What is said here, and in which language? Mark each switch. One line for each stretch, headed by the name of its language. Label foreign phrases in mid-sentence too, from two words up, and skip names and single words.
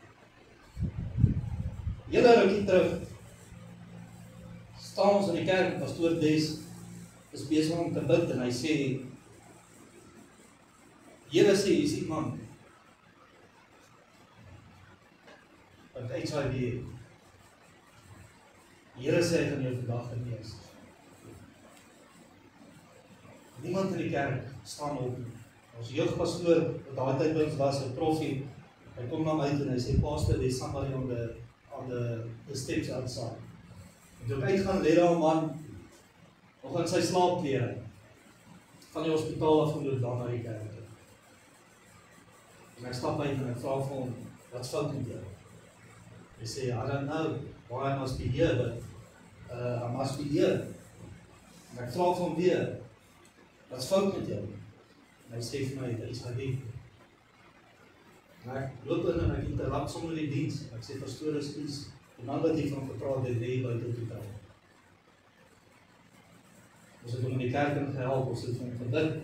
Afrikaans: Hele rukkie terug staan ons in die kerk, pastoor Des is besig om te bid en hy sê, Here sê, hier is iemand wat HIV het. Here sê, hy gaan jou vandag genees. Niemand in die kerk staan op. Ons jeugpastoor, wat daai tyd by ons was, 'n profie, hy kom na my toe en hy sê,
English: Pastor, there's somebody on the steps outside.
Afrikaans: En toe ek uitgaan, lê daar 'n man, nog in sy slaapklere, van die hospitaal afgeloop daar na die kerk. En ek stap uit en ek vra vir hom, wat's fout met jou? Hy sê,
English: I don't know why I must be here, but I must be here.
Afrikaans: En ek vra vir hom weer, wat's fout met jou? En hy sê vir my, dit is HIV. En ek loop in en ek interrupt sommer die diens. Ek sê, pastoor, is die man wat hiervan gepraat het, lê buite op die tel. Ons het hom in die kerk ingehelp, ons het hom gebid.